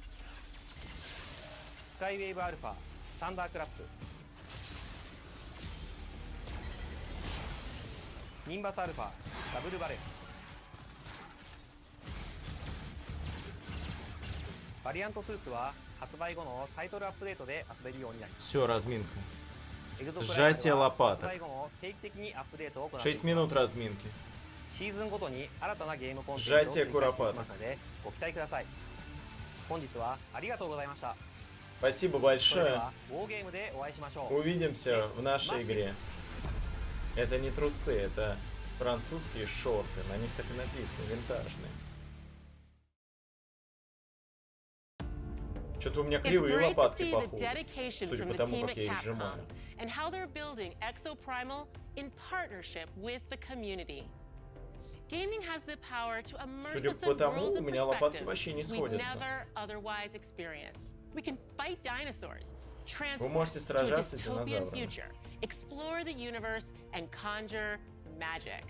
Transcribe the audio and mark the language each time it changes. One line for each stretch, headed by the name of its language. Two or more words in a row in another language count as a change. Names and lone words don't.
Japanese: スカイウェーブアルファサンダークラップ、ニンバスアルファダブルバレル、バリアントスーツは発売後のタイトルアップデートで遊べるようになります。
Russian: Все, разминка. Сжатие лопаток. 6 минут разминки.
Japanese: シーズンごとに新たなゲームコンテンツを追加していきますのでご期待ください。本日はありがとうございました。
Russian: Спасибо большое. Увидимся в нашей игре. Это не трусы, это французские шорты. На них так и написано, винтажные. Что-то у меня кривые лопатки, походу, судя по тому, как я их сжимаю.
English: And how they're building Exoprimal in partnership with the community. Gaming has the power to immerse us in worlds and perspectives we'd never otherwise experience. We can fight dinosaurs, transform to a dystopian future, explore the universe, and conjure magic.